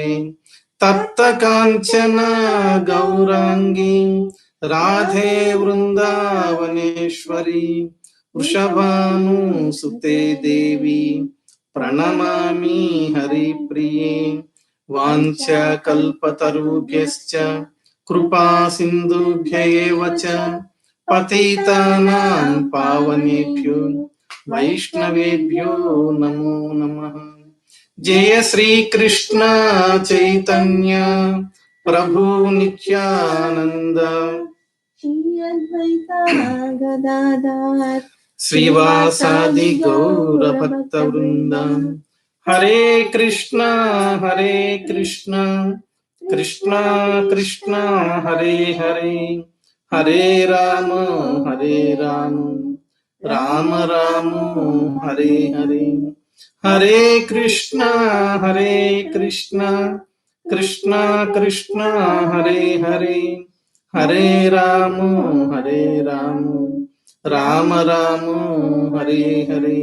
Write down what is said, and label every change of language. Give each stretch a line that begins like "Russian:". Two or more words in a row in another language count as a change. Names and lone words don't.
Sanskrit: తప్త కాంచన గౌరాంగి రాధే వృందావనేశ్వరి వృషభానుసుతే దేవి ప్రణమామి హరిప్రియే. వాంఛకల్పతరుభ్యశ్చ కృపా సింధుభ్య ఏవ చ పతితానాం పావనేభ్యో వైష్ణవేభ్యో నమో నమః. జయ శ్రీకృష్ణ చైతన్య ప్రభు నిత్యానంద శ్రీ అద్వైత గదాధర్ శ్రీవాసాది గౌర భక్త వృంద. హరే కృష్ణ కృష్ణ కృష్ణ హరే హరే, హరే రామ రామ రామ హరే హరే. హరే కృష్ణ కృష్ణ కృష్ణ హరే హరే, హరే రామ రామ రామ హరే హరే.